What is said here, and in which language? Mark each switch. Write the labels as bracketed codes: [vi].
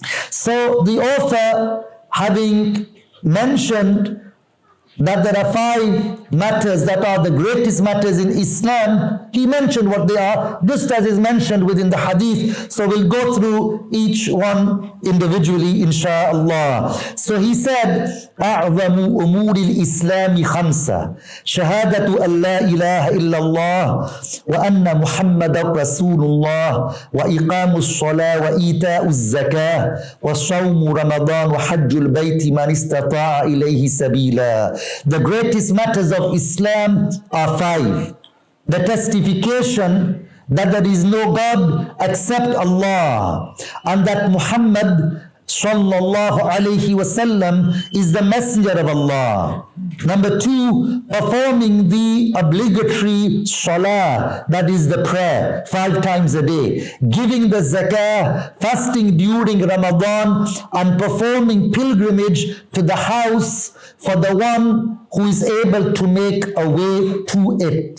[en] So the author, having mentioned that there are 5 matters that are the greatest matters in Islam, he mentioned what they are, just as is mentioned within the hadith. So we'll go through each one individually, insha'Allah. So he said, [ar] أعظم أمور الإسلام 5 شهادة أن لا إله إلا الله وأن محمد رسول الله وإقام الصلاة وإيتاء الزكاة وصوم رمضان وحج البيت من استطاع إليه سبيلا. [en] The greatest matters of Islam are 5. The testification that there is no God except Allah, and that Muhammad sallallahu alayhi wasallam is the messenger of Allah. Number two, performing the obligatory salah, that is the prayer, 5 times a day, giving the zakah, fasting during Ramadan, and performing pilgrimage to the house for the one who is able to make a way to it.